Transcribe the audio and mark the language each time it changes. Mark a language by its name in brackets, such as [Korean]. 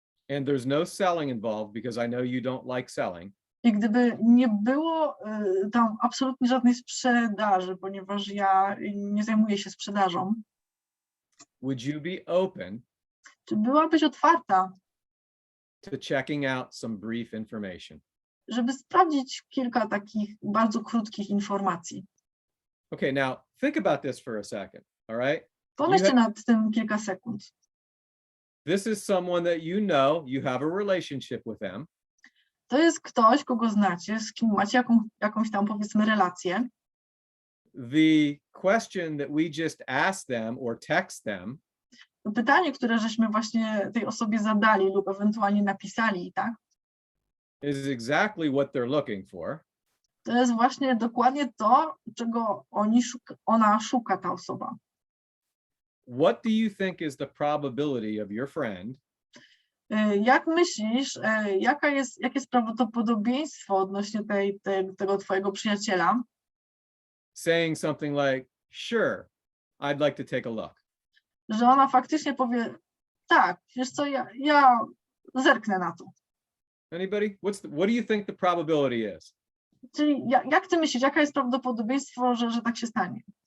[English] And there's no selling involved because I know you don't like selling. [Polish] I gdyby nie było tam absolutnie żadnej sprzedaży, ponieważ ja nie zajmuję się sprzedażą. [English] Would you be open? [Polish] Czy byłabyś otwarta? [English] To checking out some brief information. [Polish] Żeby sprawdzić kilka takich bardzo krótkich informacji. [English] Okay, now think about this for a second, all right? [Polish] Pomyślcie nad tym kilka sekund. [English] This is someone that you know, you have a relationship with them. [Polish] To jest ktoś, kogo znacie, z kim macie jakąś tam, powiedzmy, relację. [English] The question that we just asked them or text them. [Polish] To pytanie, które żeśmy właśnie tej osobie zadali lub ewentualnie napisali, tak? [English] Is exactly what they're looking for. [Polish] To jest właśnie dokładnie to, czego ona szuka, ta osoba. [English] What do you think is the probability of your friend? [Polish] Jak myślisz, jakie jest prawdopodobieństwo odnośnie tego twojego przyjaciela? [English] Saying something like, sure, I'd like to take a look. [Polish] Że ona faktycznie powie, tak, wiesz co, ja zerknę na to. [English] Anybody? What do you think the probability is? [Polish] Czyli jak ty myślisz, jaka jest prawdopodobieństwo, że tak się stanie?